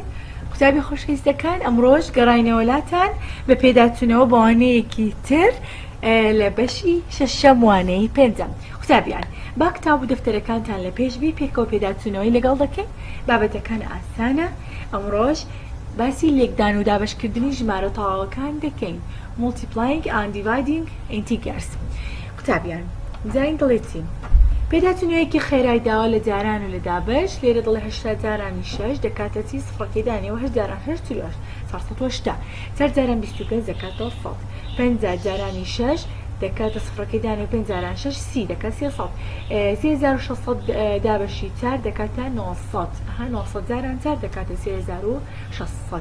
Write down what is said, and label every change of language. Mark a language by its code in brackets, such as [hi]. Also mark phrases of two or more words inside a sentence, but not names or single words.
[ckb] قوتابی خۆشەویستەکان ئەمڕۆژ گەڕاینەوەلاتان بە پێداچوونەوە بە وانەیەکی تر لە بەشی شەشەم وانەی پێنجەم. قوتابیان با کتاب و دەفتەرەکانتان لە پێشبی پێکەوە پێداچوونەوەی لەگەڵ دەکەین. بابەتەکان ئاسانە. ئەمڕۆژ باسی لێکدان و دابەشکردنی ژمارە تەواوەکان دەکەین. [en] Multiplying and dividing integers. [ckb] قوتابیان زین دڵێتی پێداچوونەوەیەکی خێرای داوە لە جاران و لە دابش لێرە دڵێ 8 جارانی 6 دەکاتە چی سفڕەکەی دانیەوە 8 جاران 8 چلوش 480 4 جاران 25 دەکاتەوە 100 5 جارانی 6 دەکاتە سفڕەکەی دانیەوە 5 جاران 6 30 دەکات 300 3600 دابشی 4 دەکاتە 900 900 جاران 4 دەکاتە 3600.